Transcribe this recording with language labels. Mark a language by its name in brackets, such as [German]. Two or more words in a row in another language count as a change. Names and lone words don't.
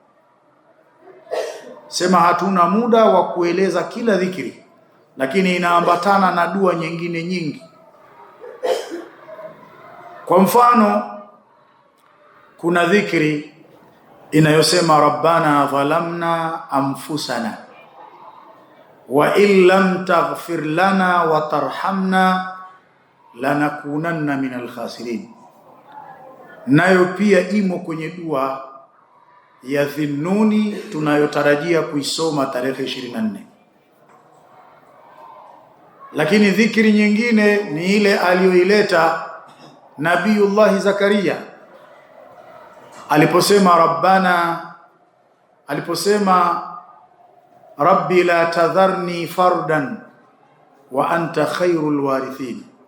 [Swahili] Sema hatuna muda wa kueleza kila dhikri, lakini inaambatana na dua nyingine nyingi. Kwa mfano, kuna dhikri inayosema [Arabic] ربنا ظلمنا أنفسنا وإن لم تغفر لنا وترحمنا لنكونن من الخاسرين. [Swahili] Nayo pia imo kwenye dua ya Dhinnuni tunayotarajia kuisoma tarehe 24. Lakini dhikri nyingine ni ile aliyoileta Nabiyullah Zakaria aliposema [Arabic] رب لا تذرني فردا وأنت خير الوارثين.